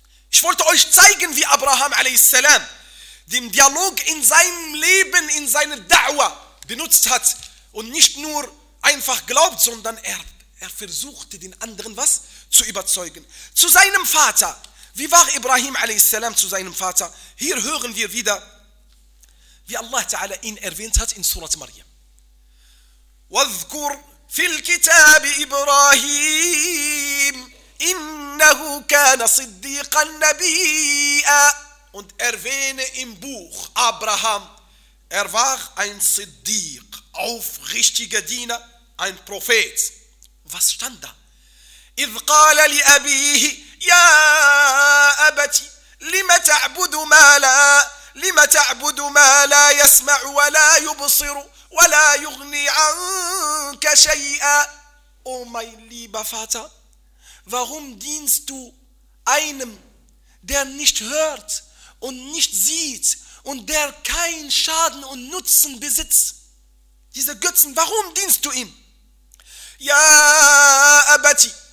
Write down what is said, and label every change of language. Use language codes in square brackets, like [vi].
[de] Ich wollte euch zeigen, wie Abraham a.s. den Dialog in seinem Leben, in seiner Da'wah benutzt hat und nicht nur einfach glaubt, sondern er versuchte den anderen was zu überzeugen. Zu seinem Vater. Wie war Ibrahim a.s. zu seinem Vater? Hier hören wir wieder, wie Allah ta'ala ihn erwähnt hat in Surat Maryam. [ar] واذكر في الكتاب إبراهيم إنه كان صديقا نبيا. [de] Und erwähne im Buch Abraham, er war ein Siddiq, aufrichtiger Diener, ein Prophet. Was stand da? [ar] إذ قال لأبيه يا أبتي لم تعبد ما لا يسمع ولا يبصر ولا يغني عنك شيئا. [de] Oh mein lieber Vater, warum dienst du einem, der nicht hört und nicht sieht und der keinen Schaden und Nutzen besitzt? Diese Götzen, warum dienst du ihm? Ja, Abati.